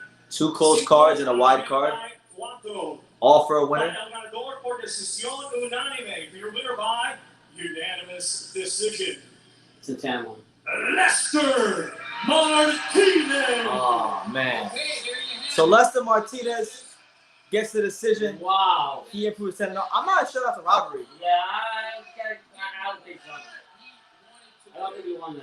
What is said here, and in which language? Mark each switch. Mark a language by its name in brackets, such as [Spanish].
[English] Two close cards and a wide card. All for a winner. [Spanish] El ganador por decisión unánime. [English] Your winner by unanimous decision. Santana one. Lester Martinez. Oh man. Okay, there you have So it. Lester Martinez gets the decision. Wow. He improves 10. I'm not sure that's a robbery. Yeah, I don't think so. I don't think he won that.